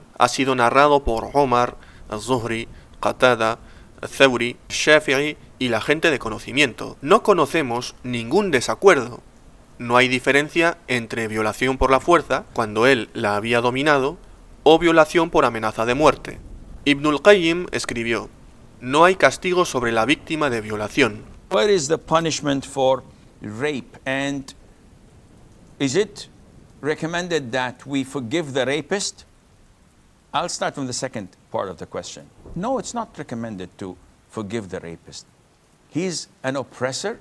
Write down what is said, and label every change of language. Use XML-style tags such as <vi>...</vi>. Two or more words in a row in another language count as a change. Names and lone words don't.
<es>Ha sido narrado por Omar, Az-Zuhri, Qatada, Thawri, Shafi'i y la gente de conocimiento. No conocemos ningún desacuerdo. No hay diferencia entre violación por la fuerza, cuando él la había dominado, o violación por amenaza de muerte. Ibn al-Qayyim escribió: no hay castigo sobre la víctima de violación.</es> <en>What is the punishment for rape, and is it recommended that we forgive the rapist? I'll start from the second part of the question. No, it's not recommended to forgive the rapist. He's an oppressor.</en>